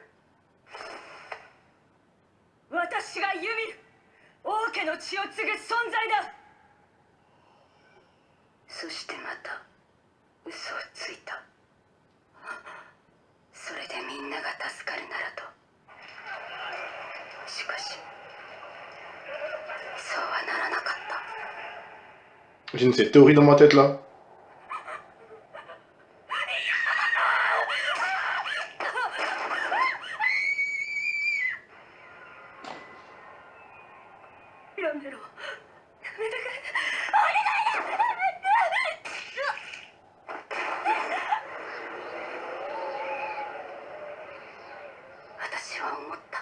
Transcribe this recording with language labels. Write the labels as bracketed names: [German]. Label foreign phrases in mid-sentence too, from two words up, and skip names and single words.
[Japanese] 私がユミル、王家の血を継ぐ存在だ。そしてまた嘘をついた。それでみんなが助かるならと。しかしそうはならなかった。 [French] J'ai une cette théorie dans ma tête là. [Japanese] やめろ。やめてくれ。私は思った。